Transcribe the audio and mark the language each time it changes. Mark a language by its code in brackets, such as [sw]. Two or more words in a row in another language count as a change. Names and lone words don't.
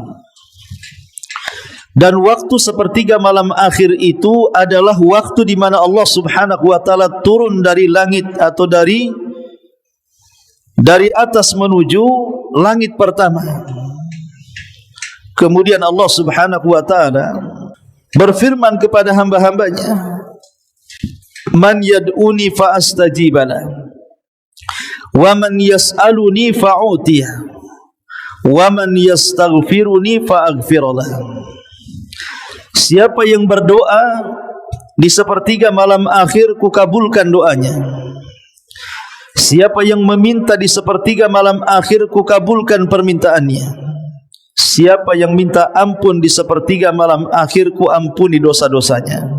[id] Dan waktu sepertiga malam akhir itu adalah waktu di mana Allah [ar] سبحانه وتعالى [id] turun dari langit atau dari atas menuju langit pertama. Kemudian Allah [ar] سبحانه وتعالى [id] berfirman kepada hamba-hambanya, [ar] من يدعوني فأستجيب له ومن يسألني فأعطيه ومن يستغفرني فأغفر له. [id] Siapa yang berdoa di sepertiga malam akhir, kukabulkan doanya. Siapa yang meminta di sepertiga malam akhir, kukabulkan permintaannya. Siapa yang minta ampun di sepertiga malam akhir, kuampuni dosa-dosanya.